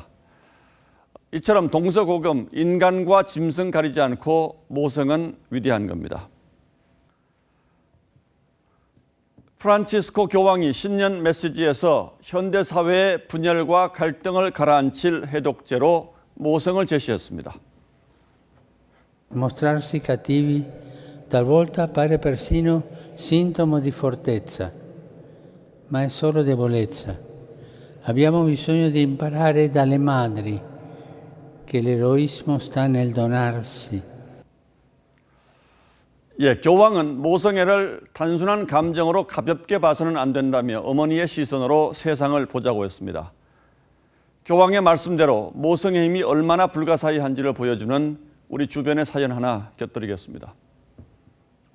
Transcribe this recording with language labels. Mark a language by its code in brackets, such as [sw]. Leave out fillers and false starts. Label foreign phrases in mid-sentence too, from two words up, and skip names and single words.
[ko] 이처럼 동서고금 인간과 짐승 가리지 않고 모성은 위대한 겁니다. 프란치스코 교황이 신년 메시지에서 현대사회의 분열과 갈등을 가라앉힐 해독제로 모성을 제시했습니다. [it] Mostrarsi cattivi talvolta appare persino sintomo di fortezza, ma è solo debolezza. Abbiamo bisogno di imparare dalle madri che l'eroismo sta nel donarsi. [ko] 교황은 모성애를 단순한 감정으로 가볍게 봐서는 안 된다며 어머니의 시선으로 세상을 보자고 했습니다. 교황의 말씀대로 모성의 힘이 얼마나 불가사의한지를 보여주는 우리 주변의 사연 하나 곁들이겠습니다.